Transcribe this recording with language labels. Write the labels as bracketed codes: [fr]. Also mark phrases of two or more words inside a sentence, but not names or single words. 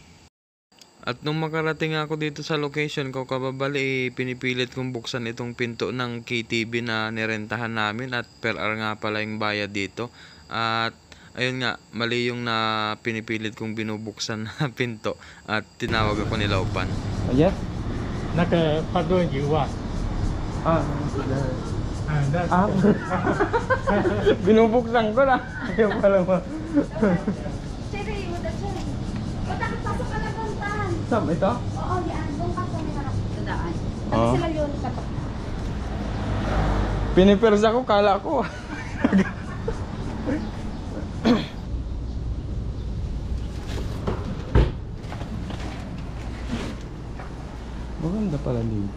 [tl] At nung makarating ako dito sa location, kababali, pinipilit kong buksan itong pinto ng KTV na nirentahan namin at [en] per hour [tl] nga pala yung bayad dito. At ayun nga, mali yung na pinipilit kong binubuksan na pinto at tinawag ako ni Laupan. [en] Yes? [zh] 那个判断油啊， [tl] binubuksan ko na. Ayaw pala mo. [en] Cherry, with the cherry. [tl] Pasok ka na puntahan. Saan ito? Oo, yan. Doon ka sa may harap. Sa daan. Oo. Kasi sila yun sa Pinipersa ko, kala ko. Maganda pala dito.